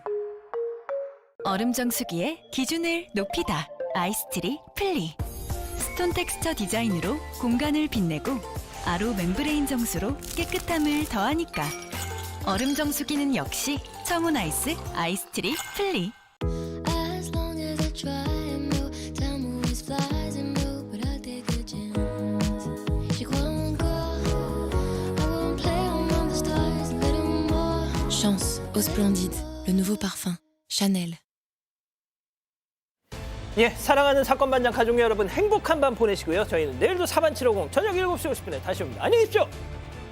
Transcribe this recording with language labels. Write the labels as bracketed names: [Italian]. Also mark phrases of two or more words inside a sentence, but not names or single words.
[Korean] 얼음 정수기의 기준을 높이다. 아이스트리 플리. 스톤 텍스처 디자인으로 공간을 빛내고 아로 멤브레인 정수로 깨끗함을 더하니까. 얼음 정수기는 역시 청운 아이스 아이스트리 플리. [French] Chance au Splendide, le nouveau parfum, Chanel. [Korean] 예, 사랑하는 사건반장 가족 여러분 행복한 밤 보내시고요. 저희는 내일도 4반 750 저녁 7시 50분에 다시 옵니다. 안녕히 계십시오.